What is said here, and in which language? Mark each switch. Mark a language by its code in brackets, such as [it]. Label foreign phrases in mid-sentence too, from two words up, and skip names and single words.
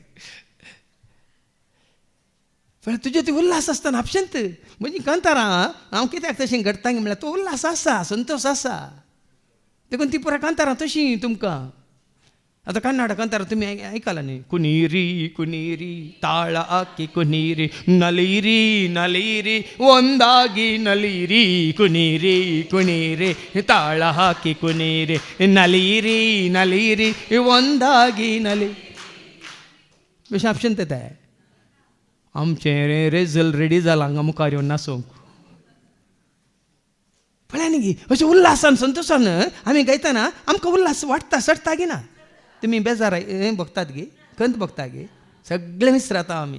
[kok] पण तुजे ती उल्हास आसतना आपशेंत म्हणजे कांतारां हांव कित्याक तशें घडटा म्हळ्यार तो उल्हास आसा, संतोश आसा. देखून ती पुराय कांतारां तशीं तुमकां. आतां कन्नाड कांतारां तुमी आयकलां न्ही? [kn] ಕುಣಿರಿ ಕುಣಿರಿ ತಾಳ ಹಾಕಿ ಕುಣಿರಿ ನಲಿರಿ ನಲಿರಿ ಒಂದಾಗಿ ನಲಿರಿ ಕುನೀರಿ ಕುನೀರಿ ತಾಳ ಹಾಕಿ ಕುನೀರಿ ನಲಿರಿ ನಲಿರಿ ಒಂದಾಗಿ ನಲಿ. [kok] बेश्टें आपशेंत येताय. आमचें रेजल रेडी जालां हांगा मुखार येवन नाचोवंक. पळय न्ही अशें उल्हासान संतोशान आमी गायतना आमकां उल्हास वाडटा, सडटा गी ना. तुमी बेजार हें भोगतात गे, खंत भोगता गे, सगळें विसरता आमी.